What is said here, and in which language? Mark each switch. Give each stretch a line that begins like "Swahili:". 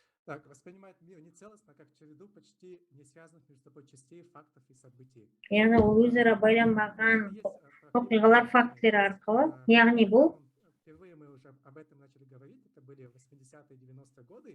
Russian: Так, воспринимает мир нецелостно, как череду почти не связанных между собой частей, фактов и событий.
Kazakh: Яғни ол өзара байланбаған оқиғалар, фактілер арқылы. Яғни бұл.
Russian: Впервые мы уже об этом начали говорить, это были 80-е 90-е годы.